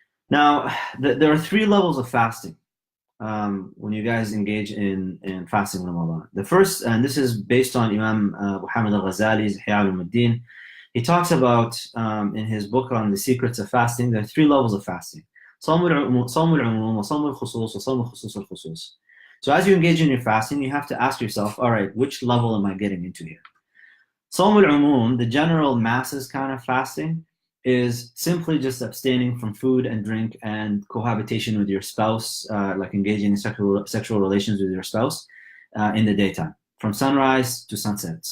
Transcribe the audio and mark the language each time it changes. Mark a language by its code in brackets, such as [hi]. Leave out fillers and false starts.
[en] Now, there are 3 levels of fasting when you guys engage in fasting Ramadan. The first, and this is based on Imam Mohamed Ghazali's Ihya al-Muddin. He talks about in his book on the secrets of fasting, there are 3 levels of fasting. [ar] صوم العموم وصوم الخصوص وصوم الخصوص الخصوص. [en] So as you engage in your fasting, you have to ask yourself, all right, which level am I getting into here? [ar] صوم العموم, [en] the general masses kind of fasting, is simply just abstaining from food and drink and cohabitation with your spouse, like engaging in sexual relations with your spouse in the daytime, from sunrise to sunset.